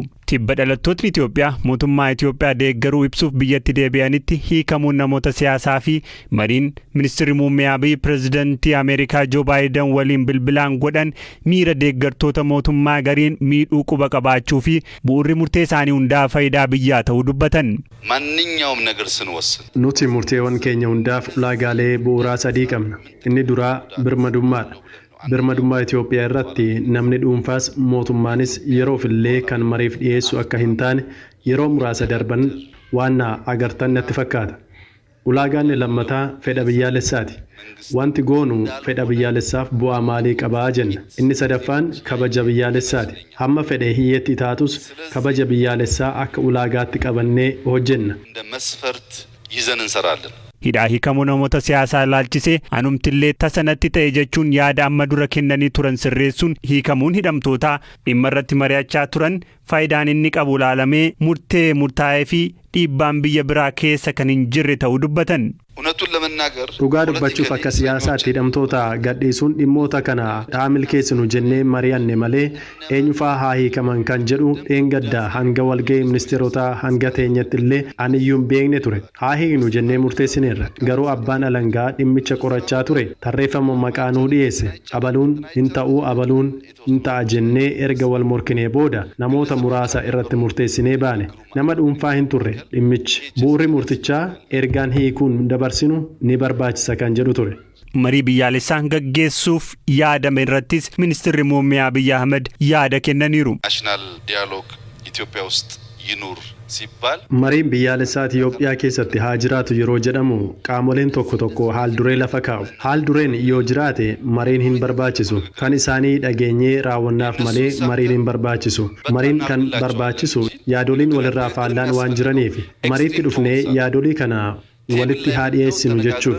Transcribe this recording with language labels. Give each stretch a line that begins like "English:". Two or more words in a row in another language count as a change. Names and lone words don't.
Oromo: Tibba dhalattootni Itoophiyaa mootummaa Itoophiyaa deeggaruu ibsuuf biyyatti deebi'anitti hiikamuun namoota siyaasaa fi mariin ministeerri muummee Abiy pirezidantii Ameerikaa Joo Baayiden waliin bilbilaan godhan miira deeggartoota mootummaa gariin miidhuu quba qabaachuu fi bu'uurri murtee isaanii hundaa faayidaa biyyaa ta'uu dubbatan.
Amharic: ማንኛውም ነገር ስንወስን
Oromo: nuti murteewwan keenya hundaaf ulaagaalee bu'uuraa sadii qabna. Inni duraa birmadummaadha. Birmadummaa Itoophiyaa irratti namni dhuunfaas mootummaanis yeroof illee kan mariif dhiyeessu akka hin taane yeroo muraasa darban waan agartan natti fakkaata. Ulaagaan lammataa fedha biyyaalessaati. Wanti goonu fedha biyyaalessaaf bu'aa maalii qabaa jenna. Inni sadaffaan kabaja biyyaalessaati. Hamma fedhe hiyyeetti taatus kabaja biyyaalessaa akka ulaagaatti qabannee hojjenna.
Amharic: እንደ መስፈርት ይዘን እንሰራለን።
Oromo: hidhaa hiikamuu namoota siyaasaa ilaalchisee anumtillee tasanatti ta'e jechuun yaada amma dura kennanii turan sirreessuun hiikamuun hidhamtootaa dhimma irratti mari'achaa turan faayidaan inni qabu ilaalamee murtee murtaa'ee fi dhiibbaan biyya biraa keessa kan hin jirre ta'uu dubbatan.
Amharic: እውነቱን ለመናገር
Oromo: dhugaa dubbachuuf akka siyaasaatti hidhamtoota gadhiisuun dhimmoota kana dhaamil keessanu jennee mari'anne malee eenyufaa haa hiikaman kan jedhu dheengaddaa hanga walga'ii ministeerotaa hanga teenyatti illee aniyyuun beekne ture. Haa hiiknu jennee murteessineerra. Garuu abbaan alangaa dhimmicha qorachaa ture tarreeffama maqaanuu dhiyeesse. Abaluun hin ta'uu abaluun hin ta'a jennee erga wal morkinee booda namoota muraasa irratti murteessinee baane. Nama dhuunfaa hin turre dhimmichi. Bu'uurri murtichaa ergaan hiikuun dabarsinu ni barbaachisa kan jedhu ture. Marii biyyaalessaa gaggeessuuf yaadame irrattis ministeerri muummee Abiy Ahmed yaada kennaniiru.
English: national dialogue
Amharic: ኢትዮጵያ ውስጥ ይኑር ሲባል
Oromo: Mariin biyyaalessaa Itiyoophiyaa keessatti haa jiraatu yeroo jedhamu qaamoleen tokko haal duree lafa kaa'u. Haal dureen yoo jiraate mariin hin barbaachisu. Kan isaanii dhageenyee raawwannaaf malee mariin hin barbaachisu. Mariin kan barbaachisu yaadoliin walirraa faallaan waan jiraniif mariitti dhufnee yaadolii kana walitti haa dhiyeessinu jechuufi.